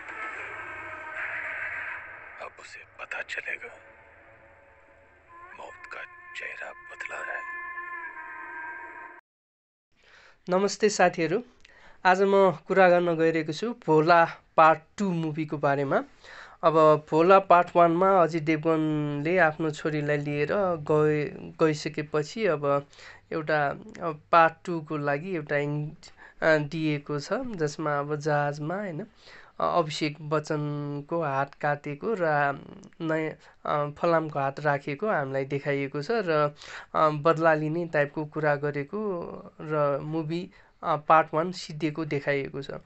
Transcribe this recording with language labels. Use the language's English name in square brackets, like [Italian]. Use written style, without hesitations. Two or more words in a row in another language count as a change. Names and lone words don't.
[Hindi] अब उसे पता चलेगा, मौत का चेहरा बदला है। [Nepali] नमस्ते साथीहरू, आज म कुरा गर्न गइरहेको छु भोला पार्ट 2 मुभीको बारेमा। अब भोला पार्ट 1 मा अजय देवगनले आफ्नो छोरीलाई लिएर गइसकेपछि अब एउटा पार्ट 2 को लागि एउटा दिएको छ, जसमा अब जहाजमा हैन अभिषेक बच्चनको हात काटेको र नयाँ फलामको हात राखेको हामीलाई देखाइएको छ र बदला लिने टाइपको कुरा गरेको र मुभी पार्ट 1 सिद्धिएको देखाइएको छ।